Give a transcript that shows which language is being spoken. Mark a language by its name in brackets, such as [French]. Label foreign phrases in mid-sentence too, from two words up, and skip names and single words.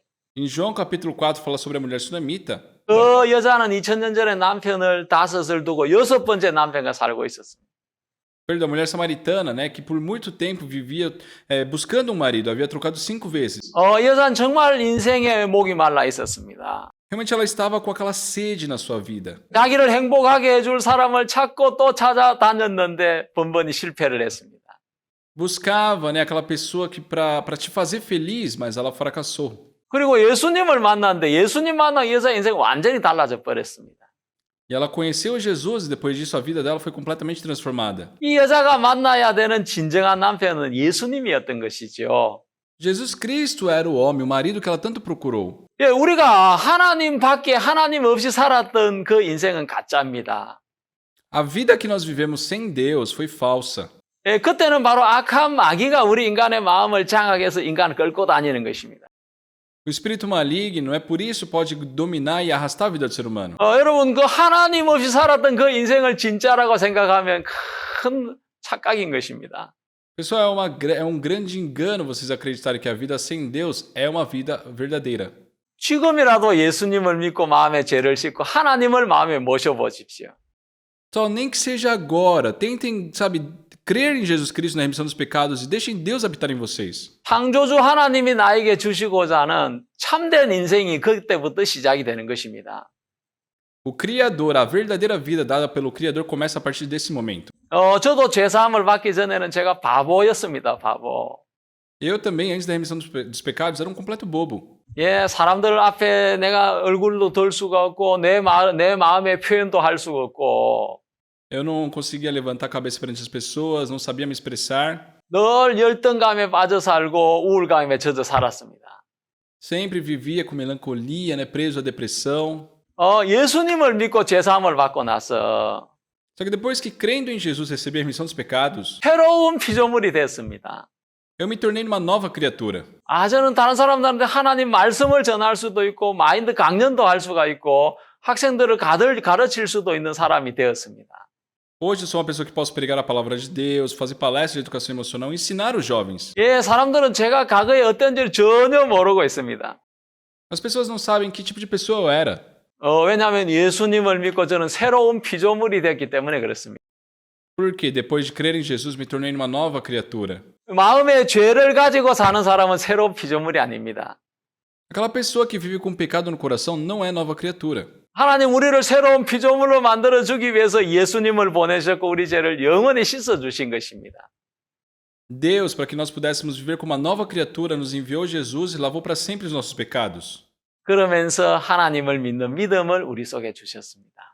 [Portuguese] Em João capítulo 4 fala sobre a mulher sunamita. [Korean] 그 여자는 2000년 전에 남편을 5을 두고 6번째 남편과 살고 있었습니다. [Portuguese] Da mulher samaritana, né, que por muito tempo vivia buscando um marido, havia trocado 5 vezes. [Korean] 여자는 정말 인생에 목이 말라 있었습니다. [Portuguese] Realmente ela estava com aquela sede na sua vida. [Korean] 자기를 행복하게 해줄 사람을 찾고 또 찾아다녔는데 번번이 실패를 했습니다. [Portuguese] Buscava, né, aquela pessoa que para te fazer feliz, mas ela fracassou. [Korean] 그리고 예수님을 만났는데 예수님 만난 여자 인생이 완전히 달라져 버렸습니다. [Portuguese] E ela conheceu Jesus e depois disso a vida dela foi completamente transformada. [Korean] 이 여자가 만나야 되는 진정한 남편은 예수님이었던 것이죠. [Portuguese] Jesus Cristo era o homem, o marido que ela tanto procurou. [Korean] 예, 우리가 하나님 밖에 하나님 없이 살았던 그 인생은 가짜입니다. [Portuguese] A vida que nós vivemos sem Deus foi falsa. [Korean] 예, 그때는 바로 악한 마귀가 우리 인간의 마음을 장악해서 인간을 끌고 다니는 것입니다. [Portuguese] O espírito maligno, é por isso, pode dominar e arrastar a vida do ser humano. [Korean] 여러분, 그 하나님 없이 살았던 그 인생을 진짜라고 생각하면 큰 착각인 것입니다. [Portuguese] Pessoal, é um grande engano vocês acreditarem que a vida sem Deus é uma vida verdadeira. [Korean] 지금이라도 예수님을 믿고 마음에 죄를 씻고 하나님을 마음에 모셔보십시오. [Portuguese] Só nem que seja agora, tentem, sabe, crer em Jesus Cristo na remissão dos pecados e deixem Deus habitar em vocês. [Korean] 창조주 하나님이 나에게 주시고자 하는 참된 인생이 그때부터 시작이 되는 것입니다. [Portuguese] O Criador, a verdadeira vida dada pelo Criador começa a partir desse momento. [Korean] 저도 죄사함을 받기 전에는 제가 바보였습니다. 바보. [Portuguese] Eu também, antes da remissão dos pecados, era um completo bobo. [Korean] 예, 사람들 앞에 내가 얼굴도 들 수가 없고 내 마음의 표현도 할 수가 없고 [Portuguese] Eu não conseguia levantar a cabeça perante as pessoas, não sabia me expressar. [Korean] 늘 열등감에 빠져 살고 우울감에 젖어 살았습니다. [Portuguese] Sempre vivia com melancolia, né, preso à depressão. [Korean] 예수님을 믿고 죄사함을 받고 나서 [Portuguese] Só que depois que crendo em Jesus recebi a remissão dos pecados, [Korean] 새로운 피조물이 됐습니다. [Portuguese] eu me tornei uma nova criatura. [Korean] 저는 다른 사람들한테 하나님 말씀을 전할 수도 있고 마인드 강연도 할 수가 있고 학생들을 가르칠 수도 있는 사람이 되었습니다. [Portuguese] Hoje eu sou uma pessoa que posso pregar a palavra de Deus, fazer palestras de educação emocional e ensinar os jovens. [Korean] 예, 사람들은 제가 과거에 어떤지를 전혀 모르고 있습니다. [Portuguese] As pessoas não sabem que tipo de pessoa eu era. [Korean] 왜냐하면 예수님을 믿고 저는 새로운 피조물이 됐기 때문에 그렇습니다. [Portuguese] Porque depois de crer em Jesus me tornei uma nova criatura. [Korean] 마음에 죄를 가지고 사는 사람은 새로운 피조물이 아닙니다. [Portuguese] Aquela pessoa que vive com pecado no coração não é nova criatura. [Korean] 하나님 우리를 새로운 피조물로 만들어주기 위해서 예수님을 보내셨고 우리 죄를 영원히 씻어주신 것입니다. [Portuguese] Deus, para que nós pudéssemos viver como uma nova criatura, nos enviou Jesus e lavou para sempre os nossos pecados. [Korean] 그러면서 하나님을 믿는 믿음을 우리 속에 주셨습니다.